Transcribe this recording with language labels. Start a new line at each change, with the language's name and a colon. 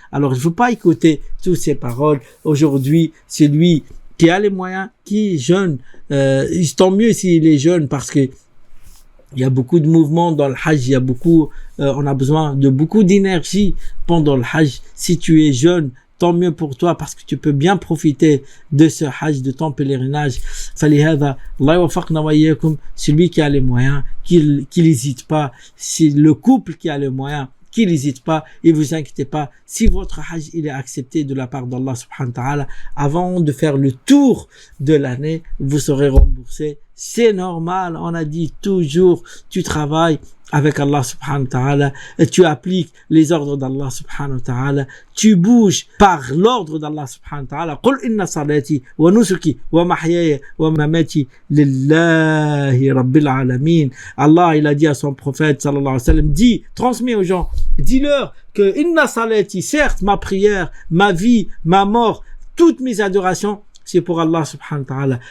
French: Alors, je veux pas écouter toutes ces paroles. Aujourd'hui, c'est lui qui a les moyens, qui est jeune. Tant mieux s'il est jeune, parce que il y a beaucoup de mouvements dans le hajj, il y a beaucoup, on a besoin de beaucoup d'énergie pendant le hajj. Si tu es jeune, tant mieux pour toi, parce que tu peux bien profiter de ce hajj, de ton pèlerinage.
Arabic: فلهذا الله يوفقنا وإياكم.
French: Celui qui a les moyens, qu'il n'hésite pas. C'est le couple qui a les moyens, qu'il n'hésite pas, et vous inquiétez pas, si votre hajj il est accepté de la part d'Allah subhanahu wa ta'ala, avant de faire le tour de l'année, vous serez remboursé. C'est normal, on a dit toujours, tu travailles avec Allah subhanahu wa ta'ala, et tu appliques les ordres d'Allah subhanahu wa ta'ala, tu bouges par l'ordre d'Allah subhanahu wa ta'ala.
Arabic: قل إن صلاتي ونسكي ومحياي ومماتي لله رب العالمين.
French: Allah, il a dit à son prophète sallallahu alayhi wa sallam, dis, transmets aux gens, dis-leur que
Arabic: inna salati,
French: certes ma prière, ma vie, ma mort, toutes mes adorations, c'est pour Allah subhanahu wa ta'ala.